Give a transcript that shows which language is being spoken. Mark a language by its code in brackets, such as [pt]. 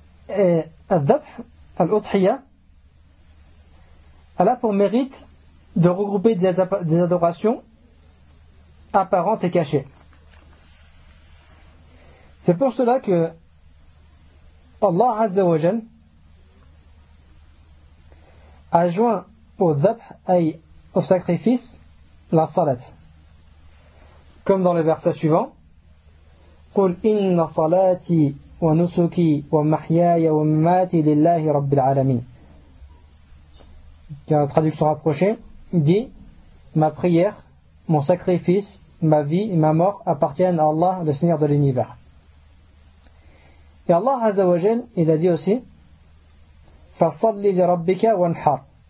[fr] Et al-dhabh, al-udhiya, elle a pour mérite de regrouper des adorations apparentes et cachées. C'est pour cela que Allah Azza wa Jal a joint au dhabh, au sacrifice, la salat. Comme dans le verset suivant, [ar] قُلْ إِنَّ صَلَاتِي وَنُسُكِي وَمَحْيَايَ وَمَمَاتِي لِلَّهِ رَبِّ الْعَالَمِينَ. [fr] Qui a la traduction rapprochée, dit ma prière, mon sacrifice, ma vie et ma mort appartiennent à Allah, le Seigneur de l'univers. Et Allah Azza wa Jal, il a dit aussi [ar] فَصَلِّ لِرَبِّكَ وَانْحَرْ.